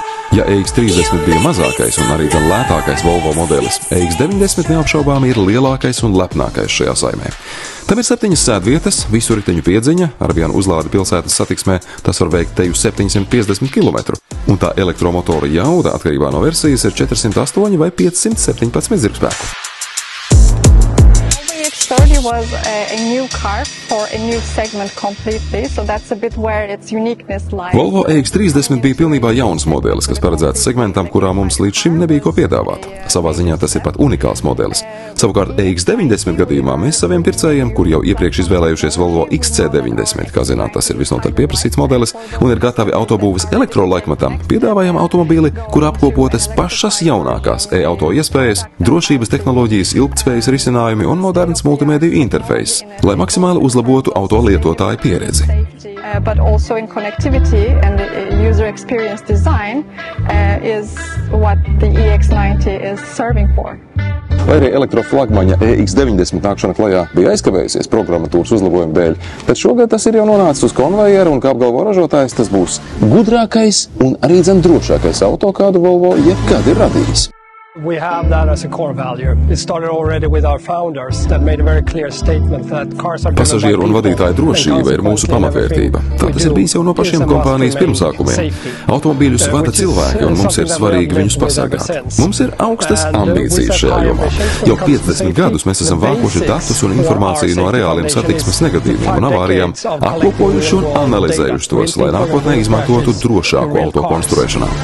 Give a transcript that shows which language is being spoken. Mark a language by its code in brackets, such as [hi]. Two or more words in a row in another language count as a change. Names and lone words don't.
[lv] Ja EX30 bija mazākais un arī gan lētākais Volvo modelis, EX90 neapšaubām ir lielākais un lepnākais šajā saimē. Tam ir 7 sēdvietas, visu riteņu piedziņa, ar vienu uzlādi pilsētas satiksmē, tas var veikt teju 750 km. Un tā elektromotora jauda atkarībā no versijas ir 408 vai 517 zirgspēku. [en] EX30 was a new car for a new segment completely, so that's a bit where its uniqueness lies. [lv] Volvo EX30 bija pilnībā jauns modelis, kas paredzēts segmentam, kurā mums līdz šim nebija ko piedāvāt. Savā ziņā tas ir pat unikāls modelis. Savukārt EX90 gadījumā mēs saviem pircējiem, kur jau iepriekš izvēlējušies Volvo XC90, kā zināt, tas ir visnotaļ pieprasīts modelis, un ir gatavi autobūves elektrolaikmetam, piedāvājam automobīli, kur apkopotas pašas jaunākās e-auto iespējas, drošības tehnoloģijas, ilgtspējas risinājumi un moderns multimediju interfejs, lai maksimāli uzlabotu auto lietotāju pieredzi. [en] But also in connectivity and user experience design is what the EX90 is serving for. [lv] Lai arī elektroflagmaņa EX90 nākšana klajā bija aizkavējusies programmatūras uzlabojumu dēļ, tad šogad tas ir jau nonācis uz konvejeru un, kā apgalvo ražotājs, tas būs gudrākais un arī drošākais auto, kādu Volvo jebkad ir radījis. [en] We have that as a core value. It started already with our founders that made a very clear statement that cars are [lv] Pasažieru un vadītāju drošība ir mūsu pamatvērtība. Tā tas ir bijis jau no pašiem kompānijas pirmsākumiem. Automobīļus vada cilvēki, un mums ir svarīgi viņus pasargāt. Mums ir augstas ambīcijas šajā jomā. Jau 50 gadus mēs esam vākuši datus un informāciju no reāliem satiksmes negadījumiem un avārijām, apkopojuši un analizējuši tos, lai nākotnē izmantotu drošāku auto konstruēšanā.